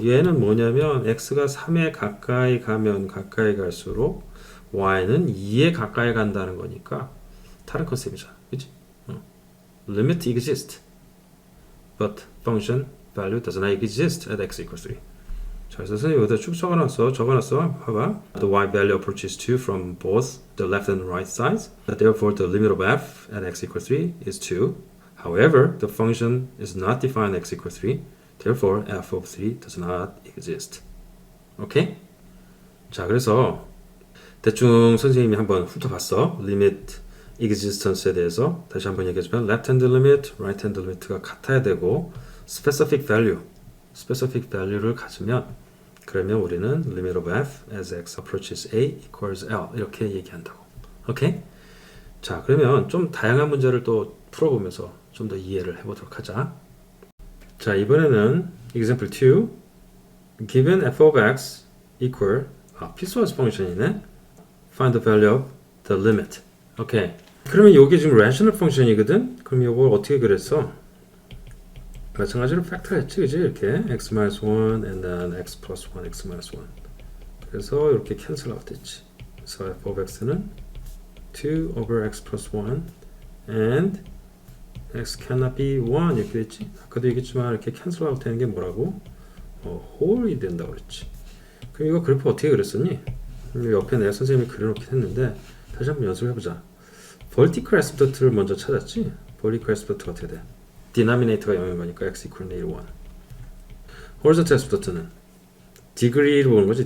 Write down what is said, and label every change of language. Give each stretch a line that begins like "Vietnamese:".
Korean: 얘는 뭐냐면 x가 3에 가까이 가면 가까이 갈수록 y는 2에 가까이 간다는 거니까 다른 컨셉이잖아. 그치?
English: Limit exists. But function value does not exist at x equals 3.
Korean: 자, 그래서 선생님 여기다 쭉 적어놨어. 봐봐.
English: The y value approaches 2 from both the left and right sides. Therefore, the limit of f at x equals 3 is 2. However, the function is not defined at x equals 3. Therefore, f of 3 does not exist.
Korean: 오케이? 자, 그래서 대충 선생님이 한번 훑어봤어. limit existence에 대해서 다시 한번 얘기해주면 left hand limit, right hand limit가 같아야 되고 specific value를 가지면 그러면 우리는
English: limit of f as x approaches a equals l
Korean: 이렇게 얘기한다고. 오케이? 자 그러면 좀 다양한 문제를 또 풀어보면서 좀 더 이해를 해보도록 하자. 자 이번에는
English: example 2 given f of x equal piecewise function이네. find the value of the limit. 오케이.
Korean: 그러면 이게 지금 rational function이거든. 그럼 이걸 어떻게 그랬어? 마찬가지로 팩터 했지, 그지?
English: 이렇게 x-1 and then x plus 1, x-1.
Korean: 그래서 이렇게 cancel out 됐지. 그래서 f of x는
English: 2 over x plus 1 and x cannot be 1
Korean: 이렇게 됐지. 아까도 얘기했지만 이렇게 cancel out 되는 게 뭐라고? whole이 된다고 그랬지. 그럼 이거 그래프 어떻게 그렸었니? 옆에 내가 선생님이 그려놓긴 했는데 다시 한번 연습해보자. vertical asymptote를 먼저 찾았지? vertical asymptote가 어떻게 돼? 디노미네이터가 0인 거니까
English: x equal to 1.
Korean: horizontal asymptote는 degree로 보는 거지.